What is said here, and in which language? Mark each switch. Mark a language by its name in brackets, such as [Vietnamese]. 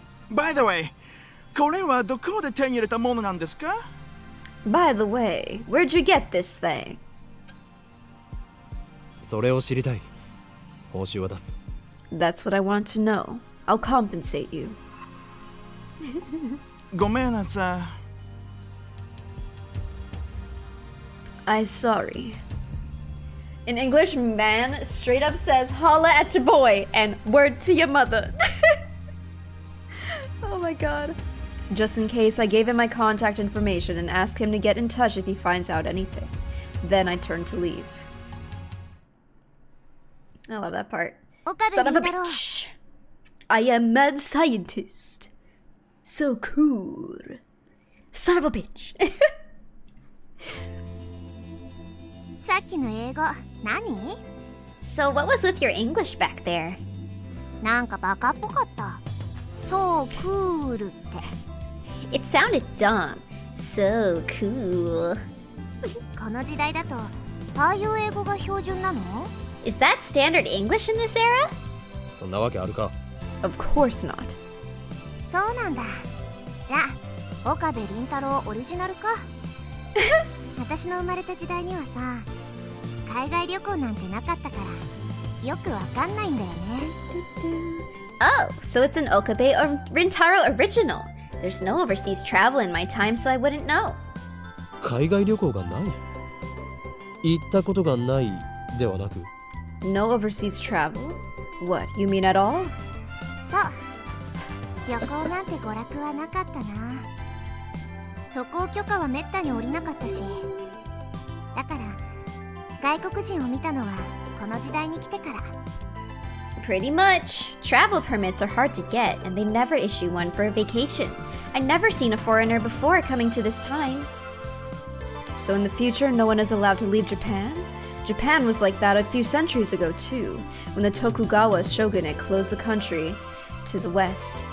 [English] By the way, [Japanese] これはどこで手に入れたものなんですか？ [English] By the way, where'd you get this thing? [Japanese] それを知りたい。報酬は出す。 [English] That's what I want to know. I'll compensate you. [Japanese] ごめんなさい。 [English] I'm sorry. In English, man straight up says, holla at your boy and word to your mother. Oh my god. Just in case, I gave him my contact information and asked him to get in touch if he finds out anything. Then I turned to leave. I love that part. Son of a bitch! I am mad scientist. So cool. Son of a bitch. [Japanese] さっきの英語何？ [English] So what was with your English back there? [Japanese] なんかバカっぽかった。そうクールって。 [English] It sounded dumb. So cool. [Japanese] この時代だとああいう英語が標準なの？ [English] Is that standard English in this era? [Japanese] そんなわけあるか。 [English] Of course not. [Japanese] そうなんだ。じゃあ岡部倫太郎オリジナルか。私の生まれた時代にはさ、海外旅行なんてなかったからよくわかんないんだよね。 [English] Oh, so it's an Okabe or Rintaro original. There's no overseas travel in my time, so I wouldn't know. [Japanese] 海外旅行がない？行ったことがないではなく？ [English] No overseas travel? What, you mean at all? [Japanese] そう旅行なんて娯楽はなかったな。渡航許可はめったに下りなかったし、だから外国人を見たのはこの時代に来てから。 [English] Pretty much. Travel permits are hard to get, and they never issue one for a vacation. I'd never seen a foreigner before coming to this time. So in the future, no one is allowed to leave Japan? Japan was like that a few centuries ago too, when the Tokugawa shogunate closed the country to the west.